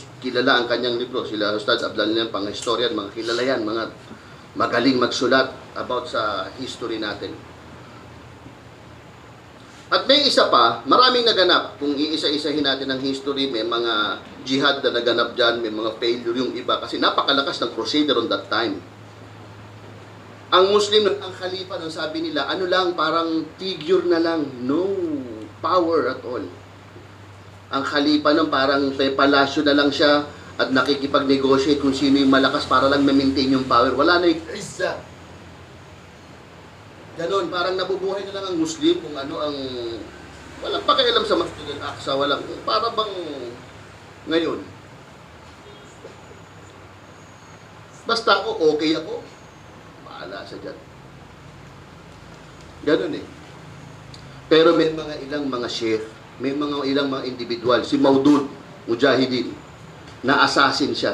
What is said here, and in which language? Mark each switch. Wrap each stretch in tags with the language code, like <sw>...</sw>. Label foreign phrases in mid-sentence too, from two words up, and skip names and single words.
<tl>Kilala ang kanyang libro. Sila Ustad Abdal yan, pang historian, mga kilala yan, mga magaling magsulat about sa history natin. At may isa pa, maraming naganap. Kung iisa-isahin natin ang history, may mga jihad na naganap dyan, may mga failure yung iba. Kasi napakalakas ng crusader</tl> <en>on that time.</en> <tl>Ang Muslim, ang Khalifa, nang sabi nila, ano lang, parang figure na lang.</tl> <en>No power at all.</en> <tl>Ang Khalifa nung parang may palasyo na lang siya at nakikipag-negotiate kung sino yung malakas para lang ma-maintain yung power. Wala na yung isa. Ganon, parang nabubuhay na lang ang Muslim kung ano ang... Walang pakialam sa Masjid al-Aqsa, walang... Para bang ngayon. Basta ako, okay ako. Bahala sa dyan. Ganon eh. Pero may mga ilang mga sheikh, may mga ilang mga individual, si Maudud Mujahideen, na assassin siya.</tl>